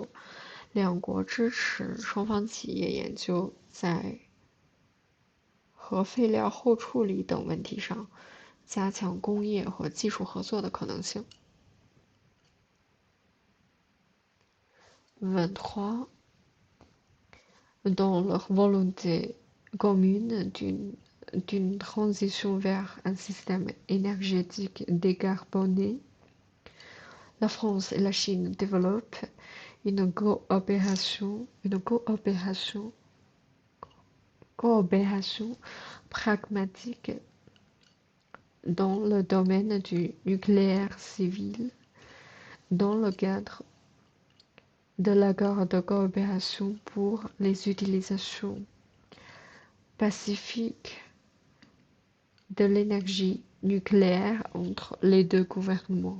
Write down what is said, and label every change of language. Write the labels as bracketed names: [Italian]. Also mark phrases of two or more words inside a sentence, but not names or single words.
[Chinese] 两国支持双方企业研究在核废料后处理等问题上加强工业和技术合作的可能性。23. [French] Dans leur volonté commune d'une transition vers un système énergétique décarboné, la France et la Chine développent une coopération pragmatique dans le domaine du nucléaire civil, dans le cadre de l'accord de coopération pour les utilisations pacifiques de l'énergie nucléaire entre les deux gouvernements.